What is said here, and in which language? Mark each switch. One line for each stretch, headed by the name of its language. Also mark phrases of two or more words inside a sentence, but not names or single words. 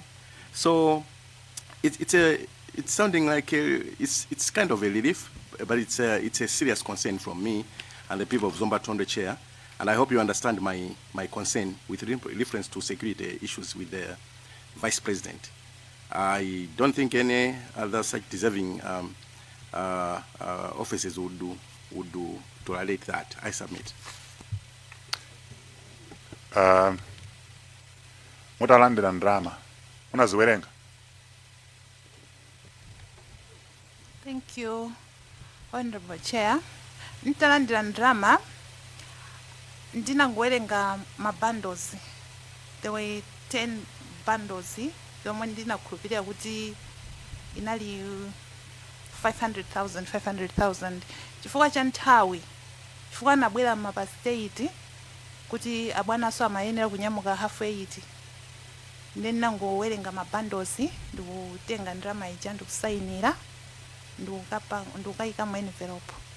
English: So it's sounding like it's kind of a relief, but it's a serious concern from me and the people of Zomba Tonde Chair. And I hope you understand my concern with reference to security issues with the Vice President. I don't think any other such deserving offices would do tolerate that. I submit.
Nyanja: Mutalandira ndrama unaziwerenga?
English: Thank you, Honorable Chair.
Nyanja: Mtalandira ndrama ndinangowerenga mabundles.
English: There were 10 bundles.
Nyanja: Zomwe ndinakhulupirira kuti inali 500,000 chifukwa cha nthawi, chifukwa anabwera mapa state kuti abwanaso amayenera kunyamuka half 8. Ndi ndinangowerenga mabundles ndikutenga ndrama ija ndikusayinira ndikukayika mu envelope.